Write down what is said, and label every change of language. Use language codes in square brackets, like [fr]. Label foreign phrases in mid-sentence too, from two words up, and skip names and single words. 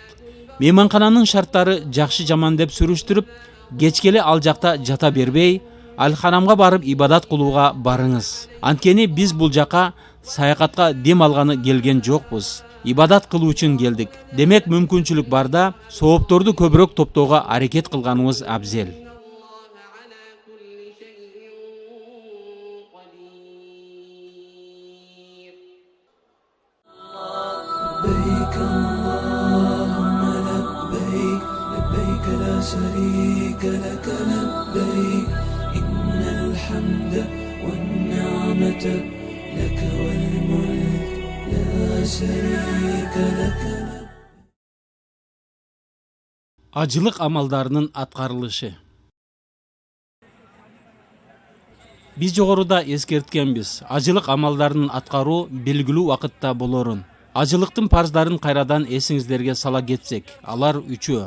[ky] Мейманкананын шарттары жакшы жаман деп сүрүштүрүп, кечкеле ал жакта жата бербей, Аль-Харамга барып ибадат кылууга барыңыз. Анткени биз бул жака саякатка дем алганы келген жокпуз. Ибадат кылуу үчүн келдик. Демек мүмкүнчүлүк барда соопторду көбүрөөк топтоого аракет кылганыбыз абзел. [ar] لبيك اللهم لبيك لبيك لا شريك لك لبيك إن الحمد والنعمة لك والملك لا شريك لك. [ky] Ажылык амалдарынын аткарылышы. Биз жогоруда эскерткенбиз. Ажылык амалдарынын аткаруу белгилүү убакытта болорун. Ажылыктын парздарын кайрадан эсиңиздерге сала кетсек, алар үчөө.